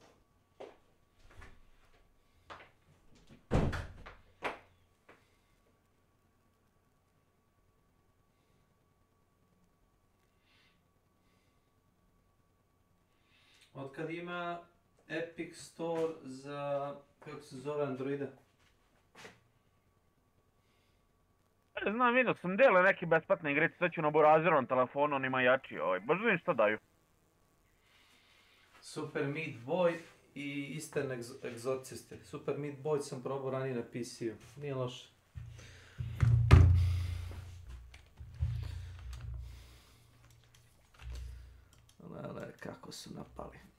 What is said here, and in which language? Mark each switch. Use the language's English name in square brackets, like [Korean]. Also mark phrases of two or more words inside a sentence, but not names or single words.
[Bosnian] Otkad ima Epic Store za, kako se zove, Androida? Znam, vidio sam dele neke besplatne igrice, sad ću na burazerovom telefonu, on ima jači, baš vidim šta daju. Super Meat Boy i Eastern Exorcist. Super Meat Boy sam probao ranije na PC-u, nije loše. Lele, kako su napali.